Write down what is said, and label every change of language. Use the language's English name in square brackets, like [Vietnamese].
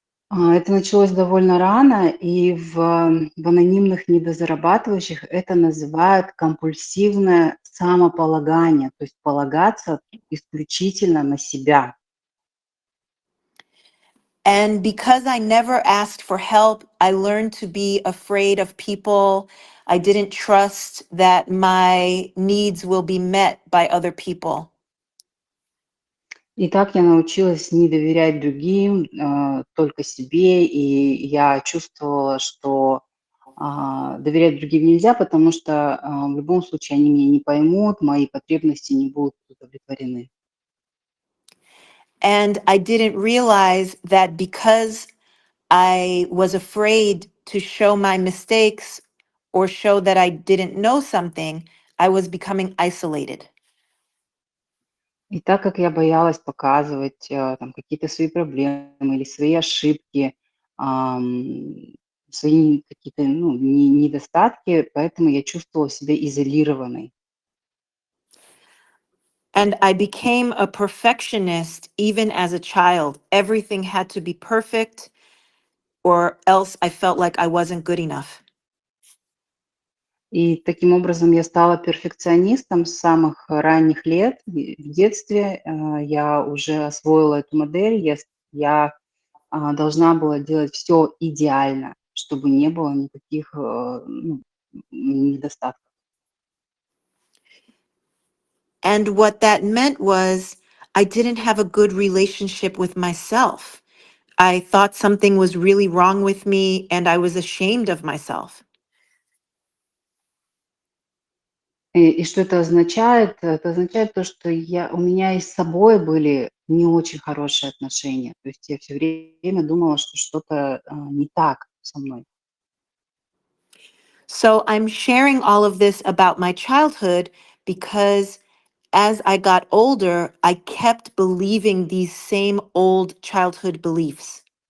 [Russian] Это началось довольно рано, и в анонимных недозарабатывающих это называют компульсивное самополагание, то есть полагаться исключительно на себя. [English] And because I never asked for help, I learned to be afraid of people. I didn't trust that my needs will be met by other people. [Russian] И так я научилась не доверять другим, только себе, и я чувствовала, что доверять другим нельзя, потому что в любом случае они меня не поймут, мои потребности не будут удовлетворены. [English] And I didn't realize that because I was afraid to show my mistakes or show that I didn't know something, I was becoming isolated. [Russian] И так как я боялась показывать там какие-то свои проблемы или свои ошибки, ам, свои какие-то недостатки, поэтому я чувствовала себя изолированной. [English] And I became a perfectionist even as a child. Everything had to be perfect, or else I felt like I wasn't good enough. [Russian] И таким образом я стала перфекционистом с самых ранних лет. И в детстве я уже освоила эту модель. Я должна была делать все идеально, чтобы не было никаких недостатков. [English] And what that meant was I didn't have a good relationship with myself. I thought something was really wrong with me and I was ashamed of myself. [Russian] И что это означает? Это означает то, что у меня и с собой были не очень хорошие отношения. То есть я все время думала, что что-то не так со мной. [English] So I'm sharing all of this about my childhood because as I got older, I kept believing these same old childhood beliefs.